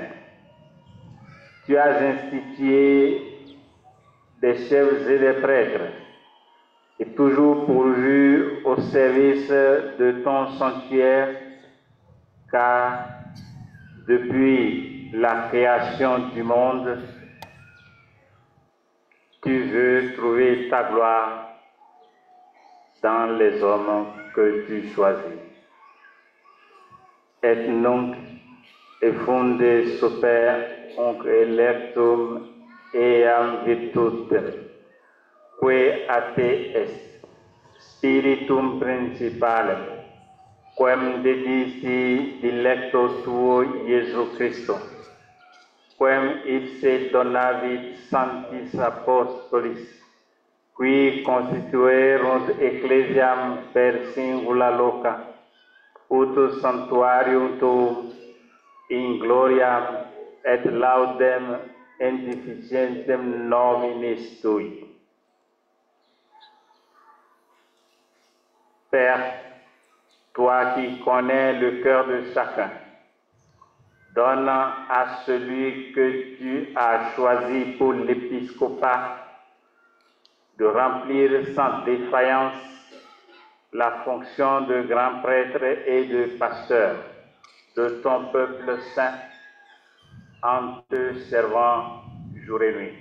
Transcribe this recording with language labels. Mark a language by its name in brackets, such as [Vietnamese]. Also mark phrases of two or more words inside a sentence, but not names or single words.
[French] Tu as institué des chefs et des prêtres et toujours pourvu au service de ton sanctuaire, car depuis la création du monde, tu veux trouver ta gloire dans les hommes que tu choisis. [Latin] Et nunc effunde super unc electum eam virtutem, que a te est spiritum principalem, quem dedici dilecto tuo Iesu Christo, quem ipse donavit sanctis apostolis, qui constituerunt ecclesiam per singula loca, ut sanctuarium tuum in gloriam et laudem edificientem nominis tui. [French] Père, toi qui connais le cœur de chacun, donne à celui que tu as choisi pour l'épiscopat de remplir sans défaillance la fonction de grand prêtre et de pasteur de ton peuple saint en te servant jour et nuit.